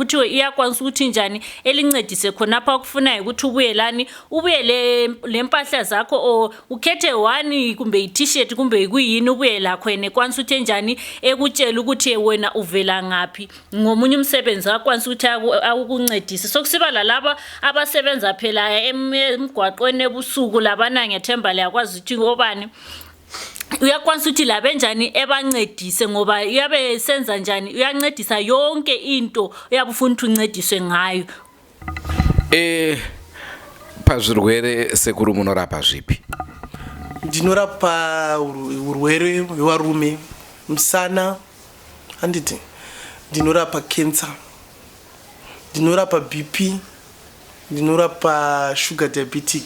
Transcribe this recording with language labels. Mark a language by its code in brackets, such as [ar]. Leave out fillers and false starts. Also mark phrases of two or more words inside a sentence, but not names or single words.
[nd] Uthi uyakwanisa ukuthi njani elincedise khonapha okufunayo ukuthi ubuyelani, ubuye le mpahla zakho o ukhethe one kumbe i-t-shirt kumbe kuyini, ubuye lakho yena kwanisa ukuthi njani ekutshela ukuthi wena uvela ngaphi, ngomunye umsebenzi akwanisa ukuthi akuncedise. Sokusiba lalabo abasebenza phela emgwaqweni ebusuku labana, ngethemba liyakwazi ukuthi ngobani uyakwanisa ukuthi labenjani ebancedise, ngoba uyabe senza njani uyancedisa yonke into uyabufuna ukuthi uncediswe ngayo. [sn] Pazvirwere Sekuru munorapa zvipi? Ndinorapa urwere hwevarume, musana, handiti ndinorapa cancer, ndinorapa BP, ndinorapa [en] sugar diabetic.